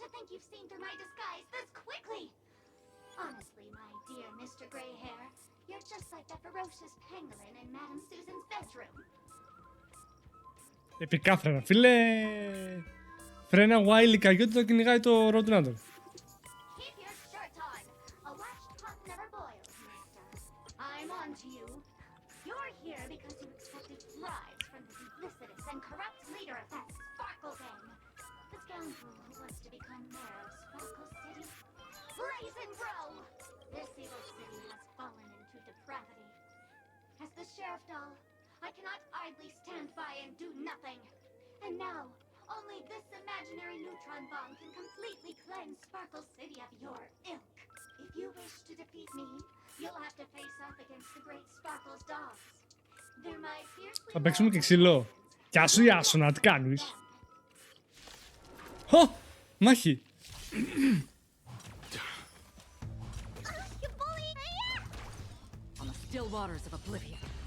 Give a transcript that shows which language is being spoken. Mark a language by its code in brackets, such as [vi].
[en] You've seen through my disguise this quickly! Honestly, my dear Mr. Grey Hair, you're just like that ferocious pangolin in Madame Susan's bedroom. [el] Επικά φρένα, φίλε! Φρένα Wily Καγιώτη το κυνηγάει το Roadrunner. [en] Keep your shirt on! A watched pot never boils, mister. I'm on to you. You're here because you expected bribes from the duplicitous and corrupt leader of that Sparkle gang. The scoundrel who wants to become mayor of Sparkle City. Blazing Bro! This evil city has fallen into depravity. As the sheriff doll, I cannot idly stand by and do nothing. And now, only this imaginary neutron bomb can completely cleanse Sparkle City of your ilk. If you wish to defeat me, you'll have to face off against the great Sparkle's dogs. They're my fiercely... [el] Θα παίξουμε και ξύλο. Γεια σου Ιάσονα, τι κάνεις? Χω! Μάχη! [en] On the still waters of oblivion.